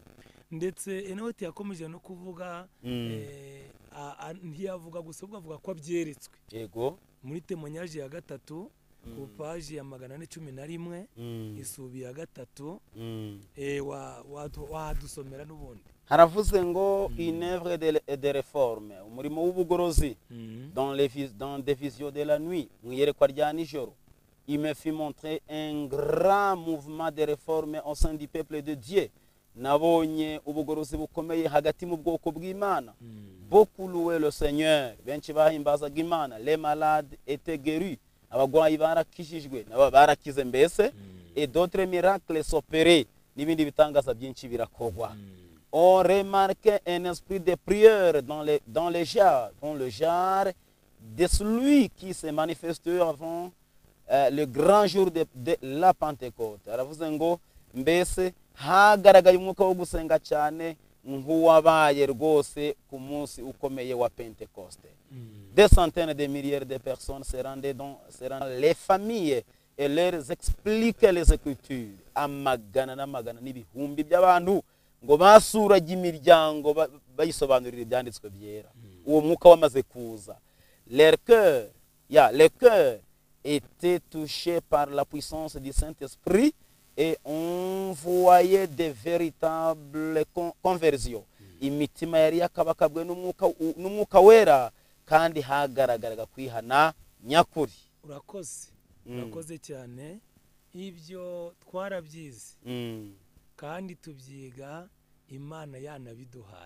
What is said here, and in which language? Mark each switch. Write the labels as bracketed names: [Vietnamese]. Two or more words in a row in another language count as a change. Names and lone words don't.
[Kinyarwanda] Ndetse Enote yakomeje no kuvuga ntiyavuga gusa avuga ko abyeretswe. Yego. Muri temonyaje ya 3 ku page ya 411 isubi ya 3 wadusomera n'ubundi. Haravuze ngo [French] une œuvre de réforme [Kinyarwanda] umurimo w'ubugorozi [French] dans des visions de la nuit [Kinyarwanda] mwiyerekwa rya nijoro. [French] Il me fit montrer un grand mouvement de réforme au sein du peuple de Dieu. [Kinyarwanda] Nabonye ubugorozi bukomeye hagati mu bwoko bw'Imana. [French] Beaucoup louaient le Seigneur. [Kinyarwanda] Benshi bahimbazaga Imana. [French] Les malades étaient guéris. [Kinyarwanda] Abagwayi barakishijwe nabo barakize mbese. [French] Et d'autres miracles s'opéraient. [Kinyarwanda] N'ibindi bitangaza byinshi birakogwa. [French] on remarquait un esprit de prière dans le genre de celui qui s'est manifesté avant le grand jour de la Pentecôte. [Kinyarwanda] Aravuze ngo mbese hagaragaye umwuka wo gusenga cyane nk'uwabaye rwose ku munsi ukomeye wa Pentecoste. [French] Des centaines de milliers de personnes se rendaient dans les familles et leur expliquaient les Écritures. [Kinyarwanda] Amagana n'amagana n'ibihumbi by'abantu ngo basuraga imiryango bayisobanurira ibyanditswe byera. Uwo mwuka wamaze kuza. [French] Les cœurs étaient touchés par la puissance du Saint-Esprit et on voyait de véritables conversions. [Kinyarwanda] Imitima yari yakabakabwe n'umwuka wera kandi hagaragaraga kwihana nyakuri. urakoze cyane. Ibyo twarabyize kandi tubyiga Imana yanabiduhaye.